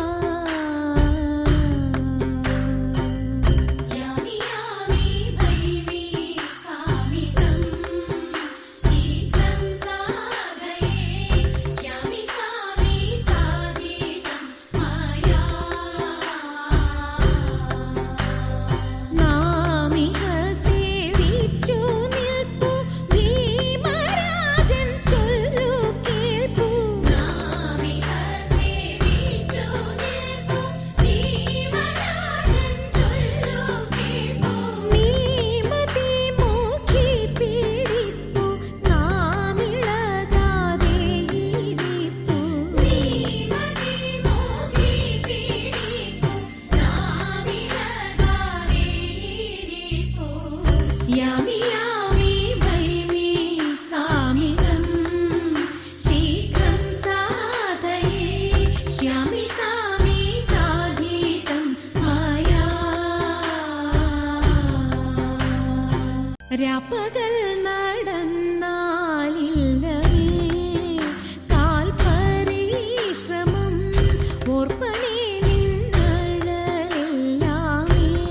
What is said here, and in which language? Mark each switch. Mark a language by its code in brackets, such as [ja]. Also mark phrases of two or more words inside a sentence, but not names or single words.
[sa] यामि यामि भैमि कामितं शीघ्रं साधयिष्यामि सामि साधितं मया। [ml] नामिह सेविച്ചു നിൽപ്പു ഭീമരാജൻ ചൊല്ലു കേൾപ്പു। നാമിഹ സേവിച്ചു നിൽപ്പു ഭീമരാജൻ ചൊല്ലു കേൾപ്പു। നീമതി മൂക്കി പീഡിപ്പു നാമിളകാതെ ഇരിപ്പു। നീമതി മൂക്കി പീഡിപ്പു നാമിളകാതെ ഇരിപ്പു। [sa] यामि यामि भैमि कामितं शीघ्रं साधयिष्यामि सामि साधितं मया। [ml] രാപ്പകൽ നടന്നാലില്ലവേ കാൽപരിശ്രമം ഓർപ്പനേ നിന്നഴലെല്ലാമേ।